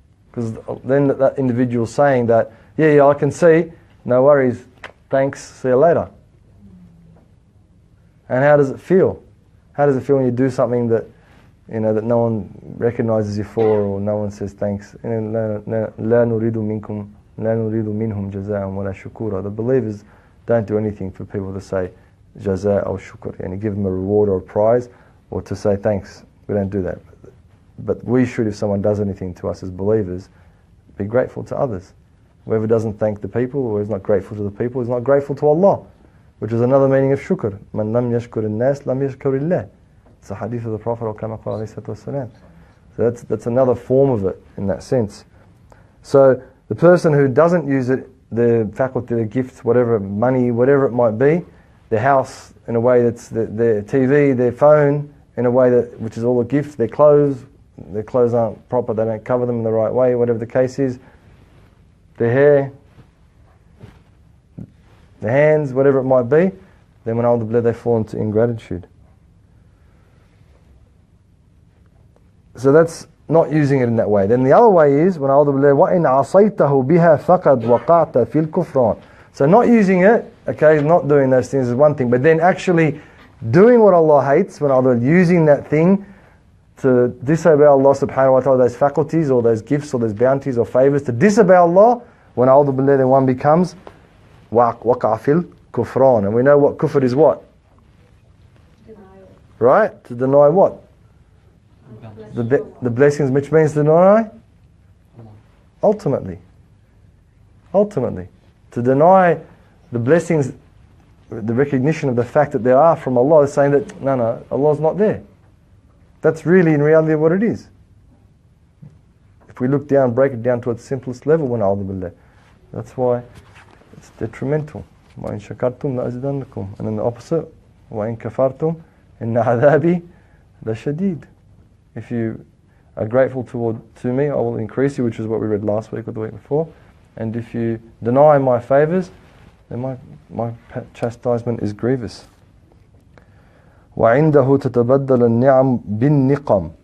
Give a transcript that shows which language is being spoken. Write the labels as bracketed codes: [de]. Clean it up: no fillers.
[en] Because then that individual's saying that, yeah, I can see, no worries, thanks, see you later. And how does it feel? How does it feel when you do something that that no one recognises you for, or no one says thanks? [ar] لا نريد منكم لا نريد منهم جزاء ولا شكورا. [en] The believers don't do anything for people to say jaza or shukr, and give them a reward or a prize, or to say thanks. We don't do that. But we should, if someone does anything to us as believers, be grateful to others. Whoever doesn't thank the people, or is not grateful to the people, is not grateful to Allah, which is another meaning of shukr. [ar] Man lam yashkur al-nas lam yashkur illah. [en] It's a hadith of the Prophet ﷺ. So that's another form of it in that sense. So the person who doesn't use it, the faculty, the gifts, whatever, money, whatever it might be, their house in a way that's their TV, their phone in a way which is all a gift, their clothes aren't proper, they don't cover them in the right way, whatever the case is, their hair, their hands, whatever it might be, then when ultimately they fall into ingratitude. So that's not using it in that way. Then the other way is when [ar] وَإِنْ عَصَيْتَهُ بِهَا فَقَدْ وَقَعْتَ فِي الْكُفْرَانِ. [en] So not using it, okay, not doing those things is one thing, but then actually doing what Allah hates, when using that thing to disobey Allah subhanahu wa ta'ala, those faculties or those gifts or those bounties or favours, to disobey Allah, when then one becomes [ar] وَقَعَ فِي الْكُفْرَانِ. [en] And we know what kufr is what? Denial. Right? To deny what? The blessings, which means to deny ultimately to deny the blessings the recognition of the fact that there are from Allah is saying that, no, Allah's not there. That's really in reality what it is. If we look down, break it down to its simplest level, that's why it's detrimental. [ar] وَإِن شَكَرْتُمْ لَأَزِدَنَّكُمْ. [en] And then the opposite, [ar] وَإِن كَفَرْتُمْ إِنَّ عَذَابِي لَشَدِيدٌ. [en] If you are grateful to me, I will increase you, which is what we read last week or the week before. And if you deny my favours, then my chastisement is grievous. [ar] وَعِنْدَهُ تَتَبَدَّلَ النِّعَمْ بِالنِّقَمْ.